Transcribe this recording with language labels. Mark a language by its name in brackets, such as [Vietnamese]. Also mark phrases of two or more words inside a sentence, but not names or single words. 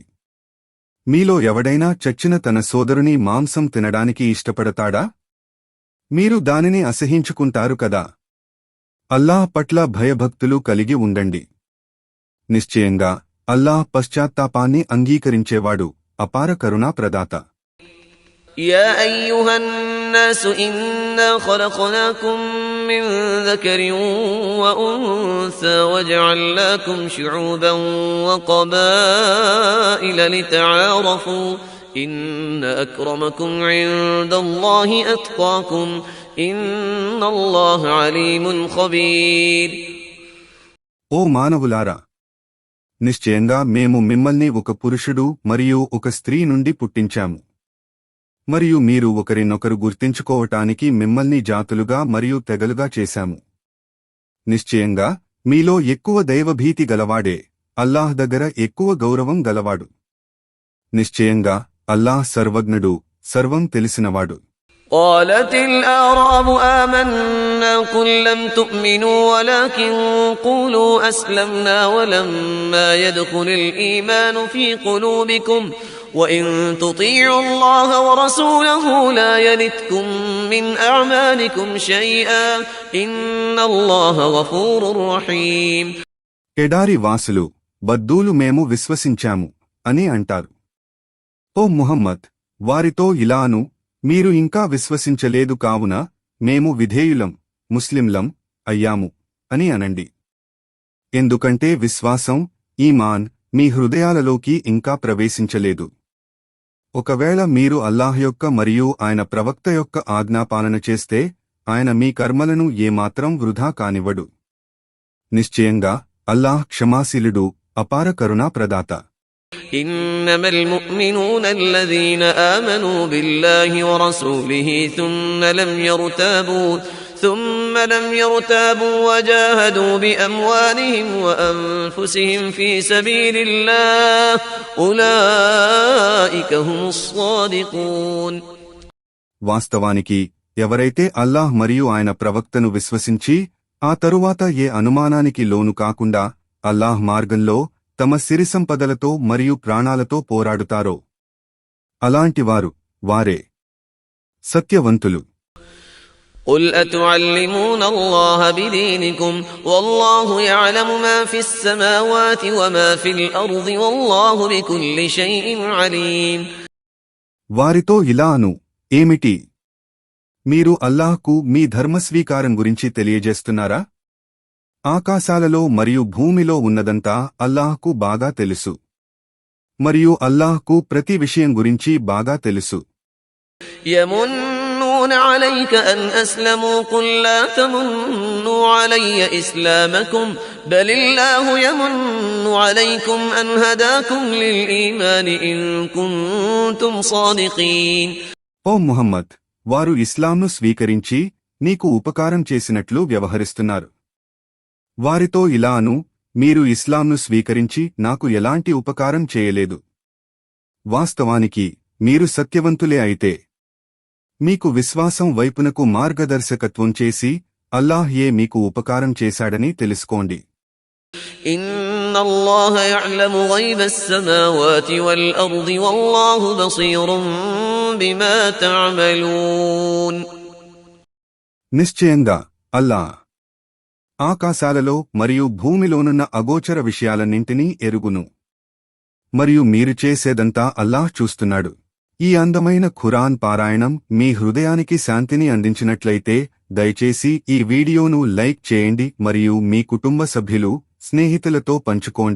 [Telugu] మీలో ఎవడైనా చచ్చిన తన సోదరుని మాంసం తినడానికి ఇష్టపడతాడా? మీరు దానిని అసహించుకుంటారు కదా. అల్లాహ్ పట్ల భయభక్తులు కలిగి ఉండండి. నిశ్చయంగా అల్లాహ్ పశ్చాత్తాపాన్ని అంగీకరించేవాడు, అపార కరుణా ప్రదాత. [Arabic] يا أيها الناس إنا خلقناكم من ذكر وأنثى وجعلناكم شعوبا وقبائل لتعارفوا إن أكرمكم عند الله أتقاكم إن الله عليم خبير. [Telugu] ఓ మానవులారా, నిశ్చయంగా మేము మిమ్మల్ని ఒక పురుషుడు మరియు ఒక స్త్రీ నుండి పుట్టించాము. మరియు మీరు ఒకరినొకరు గుర్తించుకోవటానికి మిమ్మల్ని జాతులుగా మరియు తెగలుగా చేశాము. నిశ్చయంగా మీలో ఎక్కువ దైవభీతి గలవాడే అల్లాహ్ దగ్గర ఎక్కువ గౌరవం గలవాడు. నిశ్చయంగా అల్లాహ్ సర్వజ్ఞుడు, సర్వం తెలిసినవాడు. [Arabic] قالت الأعراب آمنا قل لم تؤمنوا ولكن قولوا أسلمنا ولما يدخل الإيمان في قلوبكم وإن تطيعوا الله ورسوله لا يلتكم من أعمالكم شيئا إن الله غفور رحيم. [Telugu] ఎడారి వాసులు బద్దూలు మేము విశ్వసించాము అని అంటారు. ఓ ముహమ్మద్, వారితో ఇలాను, మీరు ఇంకా విశ్వసించలేదు కావున మేము విధేయులం, ముస్లింలం అయ్యాము అని అనండి. ఎందుకంటే విశ్వాసం, ఈమాన్ మీ హృదయాలలోకి ఇంకా ప్రవేశించలేదు. ఒకవేళ మీరు అల్లాహ్ యొక్క మరియు ఆయన ప్రవక్త యొక్క ఆజ్ఞాపాలన చేస్తే ఆయన మీ కర్మలను ఏమాత్రం వృధా కానివ్వడు. నిశ్చయంగా అల్లాహ్ క్షమాశీలుడు, అపార కరుణా ప్రదాత. [Arabic] إنما المؤمنون الذين آمنوا بالله ورسوله ثم لم يرتابوا وجاهدوا بأموالهم وأنفسهم في سبيل الله أولئك هم الصادقون. [Telugu] వాస్తవానికి ఎవరైతే అల్లాహ్ మరియు ఆయన ప్రవక్తను విశ్వసించి ఆ తరువాత ఏ అనుమానానికి లోను కాకుండా అల్లాహ్ మార్గంలో తమ సిరి సంపదలతో మరియు ప్రాణాలతో పోరాడుతారో అలాంటివారు వారే సత్యవంతులు. [Arabic] قل أتعلمون الله بدينكم والله يعلم ما في السماوات وما في الأرض والله بكل شيء عليم. [Telugu] వారితో ఇలా అను, ఏమిటి, మీరు అల్లాహ్కు మీ ధర్మస్వీకారం గురించి తెలియజేస్తున్నారా? ఆకాశాలలో మరియు భూమిలో ఉన్నదంతా అల్లాహ్కు బాగా తెలుసు మరియు అల్లాహ్కు ప్రతి విషయం గురించి బాగా తెలుసు. [Arabic] يمنون عليك أن أسلموا قل لا تمنوا علي إسلامكم بل الله يمن عليكم أن هداكم للإيمان إن كنتم صادقين. [Telugu] ఓ ముహమ్మద్, వారు ఇస్లాంను స్వీకరించి నీకు ఉపకారం చేసినట్లు వ్యవహరిస్తున్నారు. వారితో ఇలా అను, మీరు ఇస్లాంను స్వీకరించి నాకు ఎలాంటి ఉపకారం చేయలేదు. వాస్తవానికి మీరు సత్యవంతులే అయితే మీకు విశ్వాసం వైపునకు మార్గదర్శకత్వం చేసి అల్లాహ్ మీకు ఉపకారం చేశాడని తెలుసుకోండి. [Arabic] إن الله يعلم غيب السماوات والأرض والله بصير بما تعملون. [Telugu] నిశ్చయంగా అల్లాహ్ ఆకాశాలలో మరియు భూమిలోనున్న అగోచర విషయాలన్నింటినీ ఎరుగును మరియు మీరు చేసేదంతా అల్లాహ్ చూస్తున్నాడు. ఈ అందమైన ఖురాన్ పారాయణం మీ హృదయానికి శాంతిని అందించినట్లయితే దయచేసి ఈ వీడియోను లైక్ చేయండి మరియు మీ కుటుంబ సభ్యులు, స్నేహితులతో పంచుకోండి.